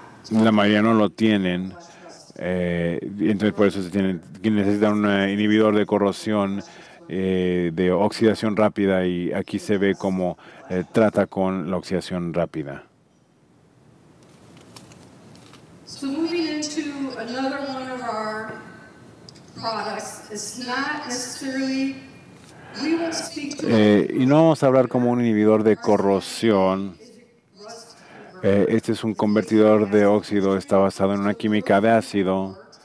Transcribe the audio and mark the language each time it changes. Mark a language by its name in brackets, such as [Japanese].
[Spanish] La mayoría no lo tienen. Entonces por eso necesitan un inhibidor de corrosión de oxidación rápida y aquí se ve cómo trata con la oxidación rápida. [English] So moving into another one of our products, it's not necessarily, we will speak to [Spanish] y no vamos a hablar como un inhibidor de corrosión. Este es un convertidor de óxido, está basado en una química de ácido.